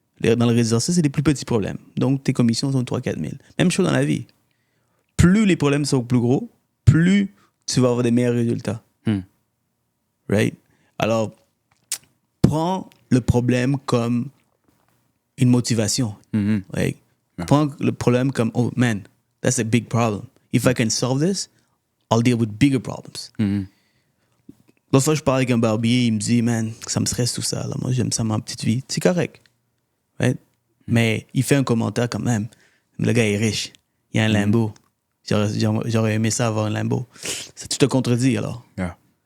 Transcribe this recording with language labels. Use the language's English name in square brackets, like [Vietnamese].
[French] Dans le résidentiel, c'est des plus petits problèmes. Donc, tes commissions sont 3-4 000. Même chose dans la vie. Plus les problèmes sont plus gros, plus tu vas avoir des meilleurs résultats. [English] Right? [French] Alors, prends le problème comme une motivation. [English] Right? [French] Prends le problème comme, [English] oh man, that's a big problem. If I can solve this, I'll deal with bigger problems. [French] L'autre fois, je parlais avec un barbier, il me dit, man, ça me stresse tout ça. Là. Moi, j'aime ça, ma petite vie. C'est correct. [English] Right? [French] Mais il fait un commentaire quand même. Le gars est riche. il y a un Lambo. J'aurais aimé ça avoir un Lambo. Ça, tu te contredis alors. [English] Yeah.